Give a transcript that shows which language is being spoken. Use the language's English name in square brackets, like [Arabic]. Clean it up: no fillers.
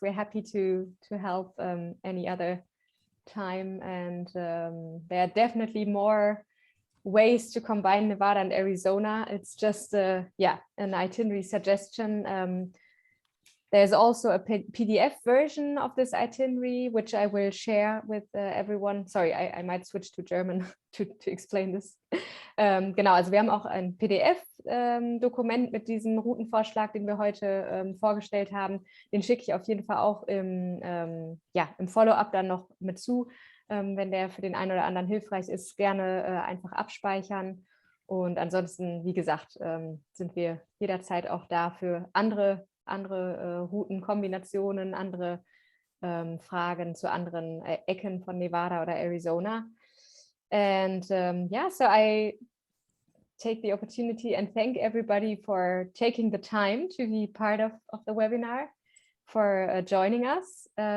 [English] We're happy to help any other time, and there are definitely more ways to combine Nevada and Arizona. It's just an itinerary suggestion. There's also a PDF version of this itinerary, which I will share with everyone. Sorry, I might switch to German to explain this. [German] Genau, also wir haben auch ein PDF-Dokument mit diesem Routenvorschlag, den wir heute vorgestellt haben. Den schicke ich auf jeden Fall auch im Follow-up dann noch mit zu. Wenn der für den einen oder anderen hilfreich ist, gerne einfach abspeichern. Und ansonsten, wie gesagt, sind wir jederzeit auch da für andere Routenkombinationen, andere Fragen zu anderen Ecken von Nevada oder Arizona. [English] And so I take the opportunity and thank everybody for taking the time to be part of the webinar, for joining us.